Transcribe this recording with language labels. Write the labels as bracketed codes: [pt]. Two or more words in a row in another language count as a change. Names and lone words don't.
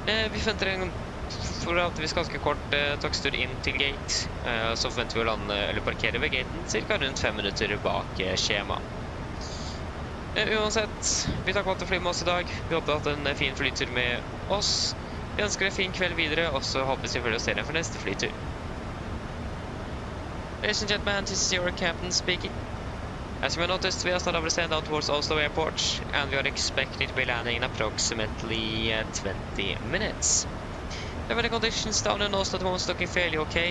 [no] Vi forventer en forholdsvis ganske kort dagstur inn til gate. Så forventer vi å lande eller parkere ved gaten cirka rundt 5 minutter bak skjema. Uansett, vi tar godt å fly med oss i dag. Vi håper at en fin flytur med oss. Vi ønsker en fin kveld videre, og så håper vi selvfølgelig å se deg for neste flytur. [en] Ladies and gentlemen, this is your captain speaking. As you may notice, we are starting to descend down towards Oslo Airport, and we are expecting to be landing in approximately 20 minutes. The weather conditions down in Oslo at the moment looking fairly okay.